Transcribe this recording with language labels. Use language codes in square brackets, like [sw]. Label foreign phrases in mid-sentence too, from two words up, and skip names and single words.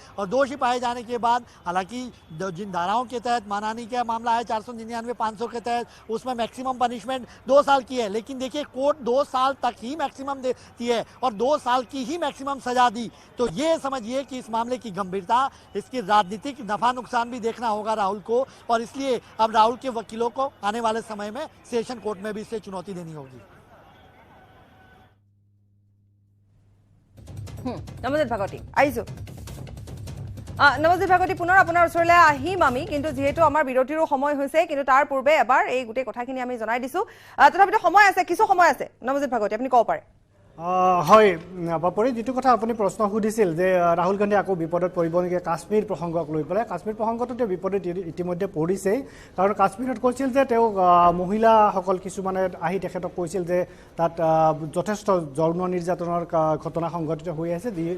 [hi] और दोषी पाए जाने के बाद हालांकि जिन धाराओं के तहत मानहानि का मामला है 499 500 के तहत उसमें [en] maximum punishment [hi] 2 साल की है लेकिन देखिए कोर्ट 2 साल तक ही मैक्सिमम देती है और 2 साल की ही मैक्सिमम सजा दी तो ये समझिए कि इस मामले की गंभीरता इसकी राजनीतिक नफा नुकसान भी देखना होगा राहुल को और इसलिए अब राहुल के वकीलों को आने वाले समय में [en] session court [hi] में भी इससे चुनौती देनी होगी। [as] নৱজিৎ ভাগৱতী আহিছোঁ নৱজিৎ ভাগৱতী পুনৰ আপোনাৰ ওচৰলৈ আহিম আমি কিন্তু যিহেতু আমাৰ বিৰতিৰো সময় হৈছে কিন্তু তাৰ পূৰ্বে এবাৰ এই গোটেই কথাখিনি আমি জনাই দিছোঁ তথাপিতো সময় আছে কিছু সময় আছে নৱজিৎ ভাগৱতী আপুনি ক'ব পাৰে হয় বাপৰি যিটো কথা আপুনি প্ৰশ্ন সুধিছিল যে ৰাহুল গান্ধী আকৌ বিপদত পৰিব নেকি কাশ্মীৰ প্ৰসংগক লৈ পেলাই কাশ্মীৰ প্ৰসংগটো বিপদত ইতিমধ্যে পৰিছেই কাৰণ কাশ্মীৰত কৈছিল যে তেওঁ মহিলাসকল কিছুমানে আহি তেখেতক কৈছিল যে তাত যথেষ্ট যৌন নিৰ্যাতনৰ ঘটনা সংঘটিত হৈ আছে